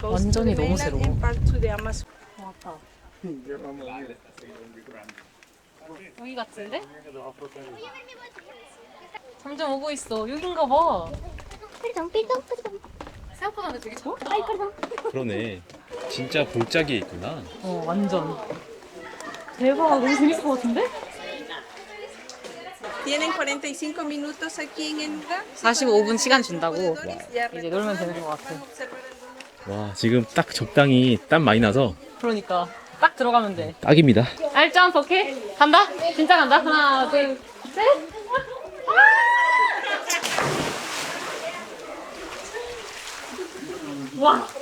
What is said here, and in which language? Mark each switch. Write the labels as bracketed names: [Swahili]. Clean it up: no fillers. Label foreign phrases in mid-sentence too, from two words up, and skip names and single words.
[Korean] 완전히 너무 새로워. 왔다. 여기 같은데? 점점 오고 있어. 여긴가 봐. 생각보다 근데 되게 좋다. 그러네. 진짜 골짜기에 있구나. 완전. 대박, 너무 재밌을 것 같은데? [Spanish] Tienen 45 minutos aquí en el lugar. [Korean] 45분 시간 준다고. Ya 이제 놀면 되는 것 같아. 와 지금 딱 적당히 땀 많이 나서 그러니까 딱 들어가면 돼. 딱입니다. 알짱 오케이? 간다? 진짜 간다? 하나, 둘, 셋. 와.